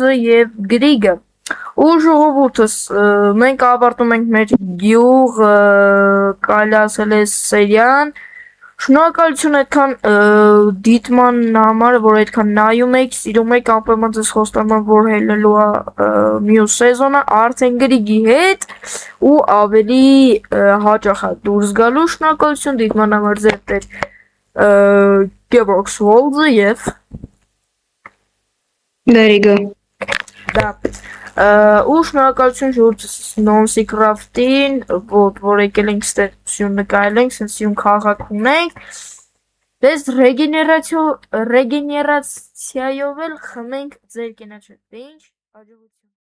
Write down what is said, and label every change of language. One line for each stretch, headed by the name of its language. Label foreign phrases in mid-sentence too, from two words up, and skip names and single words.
Armenian: World-ը եւ Գրիգը։ Ու ժողովուրդս մենք ավարտում ենք մեր գյուղ կարելի ասել է սերիան։ Շնորհակալություն այդքան դիտման համար, որ այդքան նայում եք, սիրում եք, անպայման ձեզ խոստանում եմ, որ հելնելու է մյուս սեզոնը արդեն Գրիգի հետ ու ավելի հաճախ է դուրս գալու։ Շնորհակալություն դիտման համար ձեր տեր Gevorg Swolze եւ
English: There you go.
Armenian: դա ու շնորհակալություն ժողովրդս Nonsi Craft-ին, որ եկել ենք ստեղ սյուն նկարել ենք, սենց սյուն քաղաք ունենք։ Դες ռեգեներացիայով էլ խմենք ձեր կենաչը։ Դե ինչ, հաջողություն։